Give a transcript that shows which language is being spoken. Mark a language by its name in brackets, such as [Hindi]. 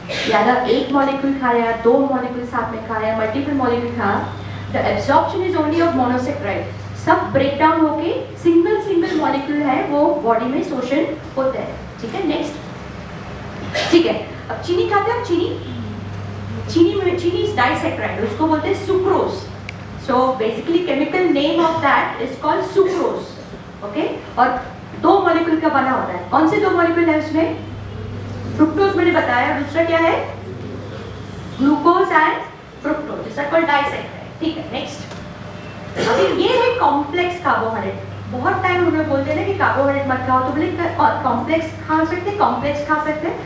[Hindi] या एक मॉलिक्यूल खाया, दो मॉलिक्यूल साथ में खाया, मल्टीपल मॉलिक्यूल खाया, [English] The absorption is only of monosaccharide. [Hindi] सब ब्रेक डाउन होके सिंगल सिंगल मॉलिक्यूल है वो बॉडी में शोषण होता है, ठीक है। नेक्स्ट, ठीक है, अब चीनी खाते हैं हम, चीनी इज डाइसेक्राइड, उसको बोलते हैं sucrose. [English] So basically chemical name of that is called sucrose, okay? [Hindi] और दो मॉलिक्यूल का बना होता है। कौन से दो मॉलिक्यूल है उसमें? फ्रुक्टोज मैंने बताया, दूसरा क्या है? [English] glucose and fructose, it's called disaccharide, [Hindi] ठीक है। नेक्स्ट, अभी ये है कॉम्प्लेक्स कार्बोहाइड्रेट। बहुत टाइम हम लोग बोलते हैं ना कि कार्बोहाइड्रेट मत खाओ, तो बोले कॉम्प्लेक्स खा सकते, कॉम्प्लेक्स खा सकते।